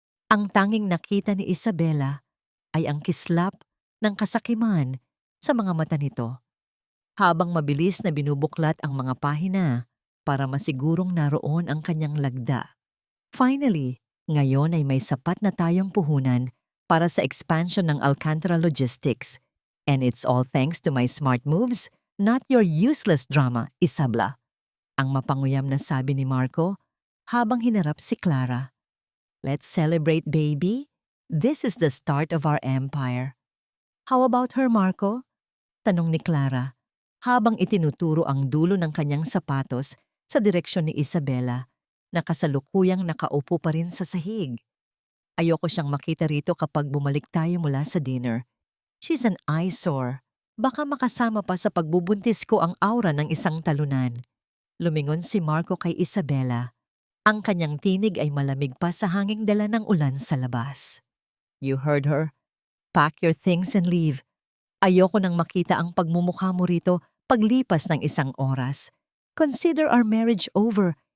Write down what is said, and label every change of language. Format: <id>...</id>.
<tl>Ang tanging nakita ni Isabela ay ang kislap ng kasakiman sa mga mata nito, habang mabilis na binubuklat ang mga pahina para masigurong naroon ang kanyang lagda.</tl> <en>Finally,</en> <tl>ngayon ay may sapat na tayong puhunan para sa expansion ng Alcantara Logistics.</tl> <en>And it's all thanks to my smart moves, not your useless drama, Isabela.</en> <tl>Ang mapanguyam na sabi ni Marco habang hinarap si Clara.</tl> <en>Let's celebrate, baby. This is the start of our empire. How about her, Marco?</en> <tl>Tanong ni Clara habang itinuturo ang dulo ng kanyang sapatos sa direksyon ni Isabela na kasalukuyang nakaupo pa rin sa sahig. Ayoko siyang makita rito kapag bumalik tayo mula sa dinner.</tl> <en>She's an eyesore.</en> <tl>Baka makasama pa sa pagbubuntis ko ang aura ng isang talunan. Lumingon si Marco kay Isabela. Ang kanyang tinig ay malamig pa sa hanging dala ng ulan sa labas.</tl> <en>You heard her. Pack your things and leave.</en> <tl>Ayoko nang makita ang pagmumukha mo rito paglipas ng isang oras.</tl> <en>Consider our marriage over.</en>